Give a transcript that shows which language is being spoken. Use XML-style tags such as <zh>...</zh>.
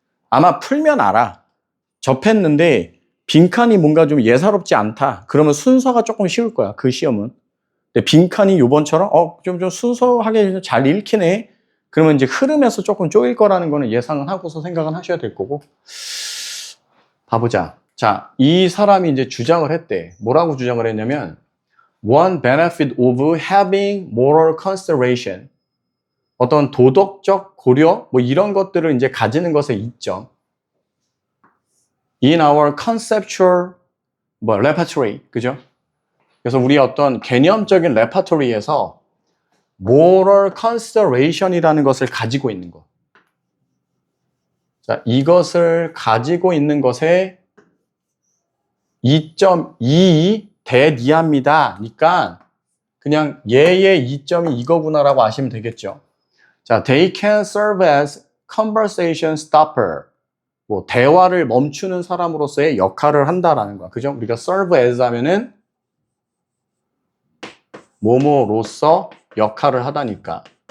<ko>아마 풀면 알아. 접했는데 빈칸이 뭔가 좀 예사롭지 않다. 그러면 순서가 조금 쉬울 거야. 그 시험은. 근데 빈칸이 요번처럼 좀 순서하게 잘 읽히네. 그러면 이제 흐름에서 조금 쪼일 거라는 거는 예상은 하고서 생각은 하셔야 될 거고. 봐보자. 자, 이 사람이 이제 주장을 했대. 뭐라고 주장을 했냐면</ko> <en>One benefit of having moral consideration.</en> <ko>어떤 도덕적 고려 뭐 이런 것들을 이제 가지는 것의 이점.</ko> <en>In our conceptual repertory, 그죠?</en> <ko>그래서 우리 어떤 개념적인 레퍼토리에서 moral consideration이라는 것을 가지고 있는 것. 자, 이것을 가지고 있는 것에 2.22 대니합니다. 그러니까 그냥 얘의 이점이 이거구나라고 아시면 되겠죠.</ko> <en>자, they can serve as conversation stopper.</en> <ko>뭐 대화를 멈추는 사람으로서의 역할을 한다라는 거야. 그죠? 우리가 serve as 하면은 뭐뭐로서 역할을 하다니까.</ko>